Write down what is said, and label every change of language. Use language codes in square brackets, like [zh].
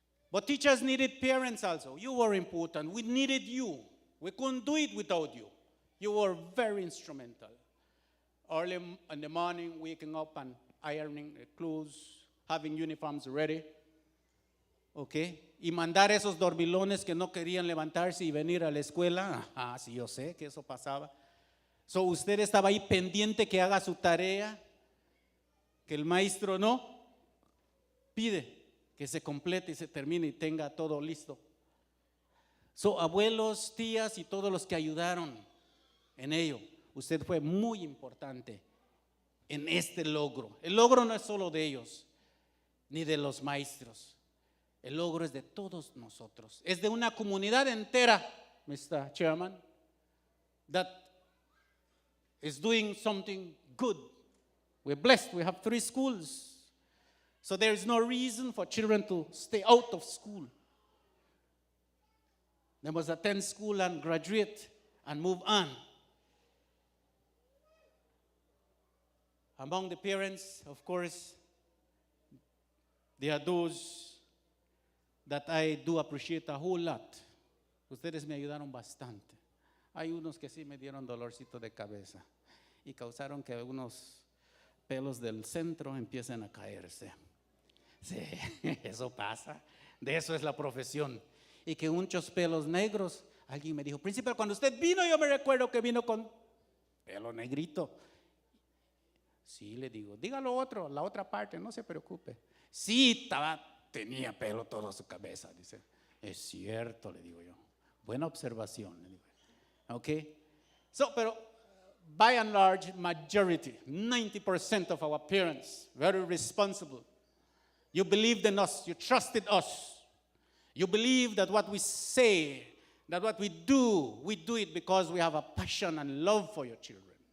[en] But teachers needed parents also. You were important. We needed you. We couldn't do it without you. You were very instrumental. Early in the morning, waking up and ironing the clothes, having uniforms ready. Okay? [es] Y mandar esos dormilones que no querían levantarse y venir a la escuela. Ah, sí, yo sé que eso pasaba. So, usted estaba ahí pendiente que haga su tarea, que el maestro no pide que se complete y se termine y tenga todo listo. So, abuelos, tías y todos los que ayudaron en ello, usted fue muy importante en este logro. El logro no es solo de ellos, ni de los maestros. El logro es de todos nosotros. Es de una comunidad entera, Mr. [en] Chairman, that is doing something good. We're blessed. We have 3 schools. So there is no reason for children to stay out of school. They must attend school and graduate and move on. Among the parents, of course, there are those that I do appreciate a whole lot. [es] Ustedes me ayudaron bastante. Hay unos que sí me dieron dolorcito de cabeza y causaron que algunos pelos del centro empiecen a caerse. Sí, eso pasa. De eso es la profesión. Y que muchos pelos negros. Alguien me dijo, príncipe, cuando usted vino, yo me recuerdo que vino con pelo negrito. Sí, le digo, dígalo otro, la otra parte, no se preocupe. Sí, tenía pelo toda su cabeza, dice. Es cierto, le digo yo. Buena observación, le digo. [en] Ok. So, [es] pero [en] by and large, majority, 90% of our parents, very responsible. You believed in us, you trusted us. You believe that what we say, that what we do it because we have a passion and love for your children.